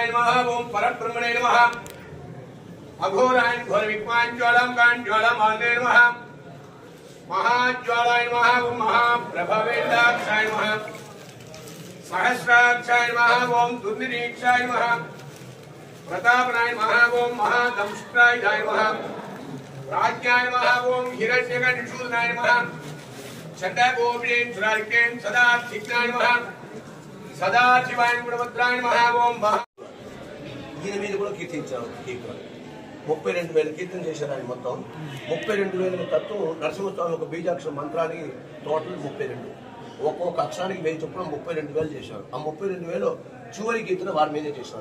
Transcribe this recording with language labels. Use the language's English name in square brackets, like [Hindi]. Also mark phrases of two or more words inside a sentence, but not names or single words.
[Sanskrit] नमः ओं परब्रह्मणे नमः अघोराय घोरविक्वाञ्ज्वालां नमः महाज्वालाय नमः ओं महाप्रभवेन्द्राक्षाय नमः सहस्राक्षाय नमः ओं दुर्निरीक्षाय नमः प्रतापनाय नमः ओं महादंष्ट्राय नमः राज्ञाय नमः ओं हिरण्यकनिषूदनाय नमः चण्डगोपीश्वराय सदाशिवाय नमः सदाशिवाय गुणभद्राय नमः ओं [Telugu] ఈయన మీద కూడా కీర్తించారు. 32,000 కీర్తన చేశారు ఆయన. మొత్తం 32,000 తత్వం నరసింహస్వామి ఒక బీజాక్షర మంత్రానికి టోటల్ 32. ఒక్కొక్క అక్షరానికి 1000 చొప్పున 32,000 చేశారు. ఆ 32,000 చివరి కీర్తన వారి మీదే చేశారు.